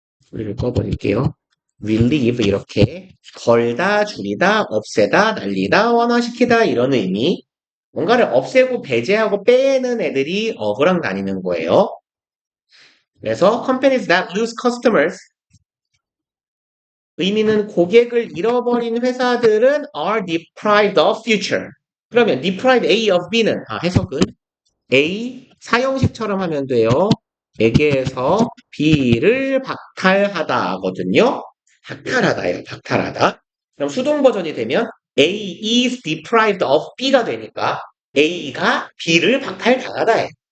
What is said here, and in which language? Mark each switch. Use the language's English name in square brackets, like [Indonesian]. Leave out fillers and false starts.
[Korean] 소리를 꺼버릴게요. relieve 이렇게 벌다, 줄이다, 없애다, 날리다, 완화시키다 이런 의미. 뭔가를 없애고 배제하고 빼는 애들이 of랑 다니는 거예요. 그래서 [English] companies that lose customers [Korean] 의미는 고객을 잃어버린 회사들은 [English] are deprived of future. [Korean] 그러면 [English] deprive A of B [Korean] 는 해석은 A 사형식처럼 하면 돼요. 에게에서 B를 박탈하다거든요. 박탈하다예요. 박탈하다. 그럼 수동 버전이 되면 [English] A is deprived of B [Korean] 가 되니까 A가 B를 박탈당하다예요.